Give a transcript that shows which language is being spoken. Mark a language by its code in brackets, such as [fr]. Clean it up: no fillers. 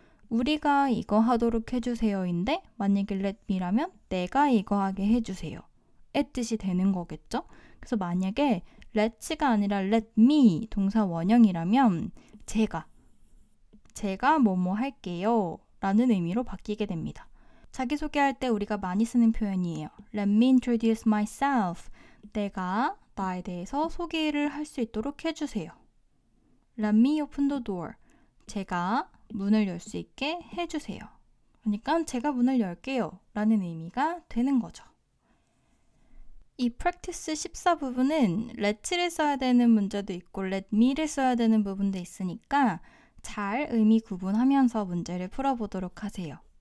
[ko] 우리가 이거 하도록 해주세요인데 만약에 let me라면 내가 이거 하게 해주세요 의 뜻이 되는 거겠죠? 그래서 만약에 let's가 아니라 let me 동사 원형이라면 제가 뭐뭐 할게요 라는 의미로 바뀌게 됩니다. 자기소개할 때 우리가 많이 쓰는 표현이에요. [en] Let me introduce myself. [ko] 내가 나에 대해서 소개를 할 수 있도록 해주세요. [en] Let me open the door. [ko] 제가 문을 열 수 있게 해주세요. 그러니까 제가 문을 열게요 라는 의미가 되는 거죠. 이 practice 14 부분은 let'를 써야 되는 문제도 있고 let me를 써야 되는 부분도 있으니까 잘 의미 구분하면서 문제를 풀어보도록 하세요.